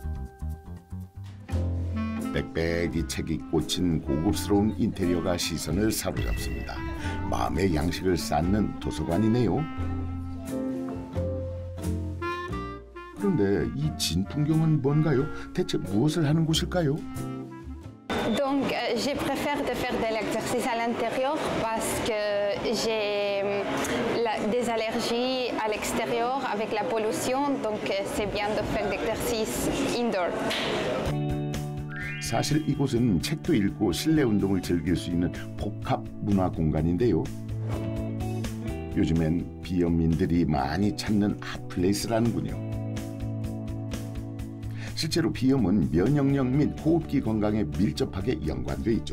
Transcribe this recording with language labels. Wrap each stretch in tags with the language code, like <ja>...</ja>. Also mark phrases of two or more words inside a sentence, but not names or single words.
<ko>빽빽이 책이 꽂힌 고급스러운 인테리어가 시선을 사로잡습니다. 마음의 양식을 쌓는 도서관이네요. 그런데 이 진풍경은 뭔가요? 대체 무엇을 하는 곳일까요?</ko> <fr>Donc, je préfère de faire de l'exercice à l'intérieur parce que j'ai des allergies à l'extérieur avec la pollution, donc c'est bien de faire de l'exercice indoor.</fr> <ko>사실 이곳은 책도 읽고 실내 운동을 즐길 수 있는 복합 문화 공간인데요. 요즘엔 비염민들이 많이 찾는 핫플레이스라는군요. 실제로 비염은 면역력 및 호흡기 건강에 밀접하게 연관돼 있죠.</ko>